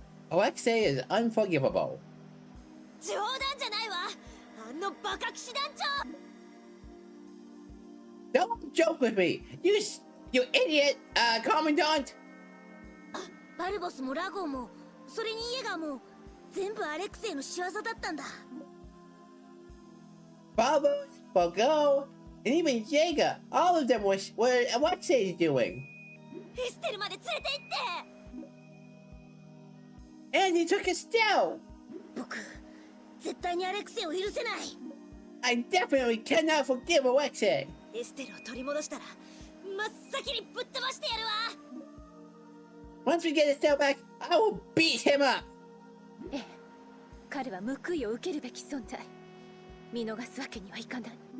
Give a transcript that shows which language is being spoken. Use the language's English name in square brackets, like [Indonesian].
[English] Alexei is unforgivable. [Japanese] 冗談じゃないわ。あのバカ騎士団長。 [English] Don't joke with me, you idiot, commandant. [Japanese] バルボスもラゴーも、それにイエガーも、全部アレクセイの仕業だったんだ。 [English] Babos, Bogo, and even Jaeger, all of them were Alexei's doing. [Japanese] エステルまで連れて行って。 [English] And he took us down. [Japanese] 僕、絶対にアレクセイを許せない。 [English] I definitely cannot forgive Alexei. [Japanese] エステルを取り戻したら、真っ先にぶっ飛ばしてやるわ。 [English] Once we get Estelle back, I will beat him up. [Japanese] ええ、彼は報いを受けるべき存在。見逃すわけにはいかない。